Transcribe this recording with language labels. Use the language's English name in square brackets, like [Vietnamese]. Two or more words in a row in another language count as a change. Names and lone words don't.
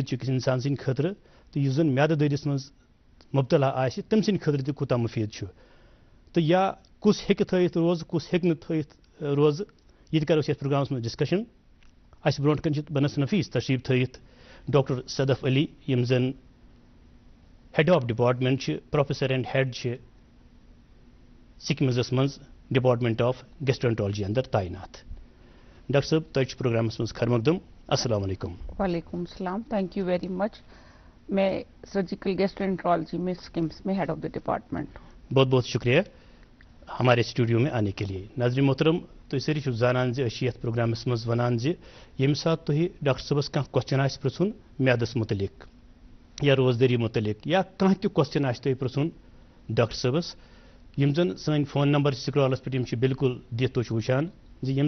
[Kashmiri] چھُ أکِس انسان سٕنٛدِ خٲطرٕ تہٕ یُس زن میادٕ دٲدِس منٛز مبتلا آسہِ تٔمۍ سٕنٛدِ خٲطرٕ تہِ کوٗتاہ مُفیٖد چھُ تہٕ یا کُس ہیٚکہِ تھٲیِتھ روزٕ کُس ہیٚکہِ نہٕ تھٲیِتھ روزٕ یہِ تہِ کرو أسۍ یتھ پروگرامس منٛز ڈسکشن اَسہِ برونٛٹھ کَنۍ چھِ بنس نفیٖس تشریٖف تھٲیِتھ ڈاکٹر صدف علی یِم زن [English] head of department [Kashmiri] چھِ [English] professor and head [Kashmiri] چھِ سِکمزس منٛز [English] department of gastroenterology [Kashmiri] اندر تعینات ڈاکٹر صٲب تۄہہِ چھُ پروگرامس منٛز خیر مقدم [Arabic] السلام علیکم وعلیکم السلام [English] thank you very much [Urdu] میں [English] surgical gastroenterology [Urdu] میں سکمس میں [English] head of the department [Urdu] بہت بہت شکریہ ہمارے اسٹوڈیو میں آنے کے لیے [Kashmiri] ناظرین محترم تُہۍ سٲری چھِو زانان زِ أسۍ چھِ یتھ پروگرامس منٛز ونان زِ ییٚمہِ ساتہٕ تۄہہِ ڈاکٹر صٲبس کانٛہہ کوسچن آسہِ پرژھُن میادس متعلق یا روزدٔری متعلق یا کانٛہہ تہِ کوسچن آسہِ تۄہہِ پرژھُن ڈاکٹر صٲبس یِم زن سٲنۍ فون نمبر چھِ سکرالس پٮ۪ٹھ یِم چھِ بالکل دِتھ تُہۍ چھِو وٕچھان زِ ییٚمہِ